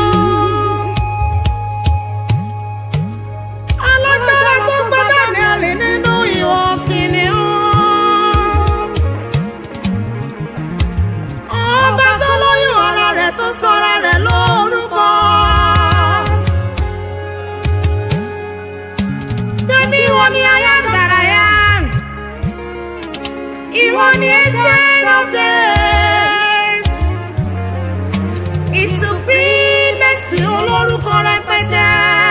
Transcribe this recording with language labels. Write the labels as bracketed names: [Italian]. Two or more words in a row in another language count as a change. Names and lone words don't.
[Yoruba] Alágbára tó gbé Dáníẹ́lì nínú ìhò kìnìún. Ọba tó lóyún ara rẹ̀ tó sọra rẹ̀ lórúkọ. Tẹ̀bí ìwọ ni [English] I am that I am. [Yoruba] Ìwọ ni [English] Ancient of Days. [Yoruba] Ìtúfí Mẹ́sì olórúkọ rẹpẹtẹ.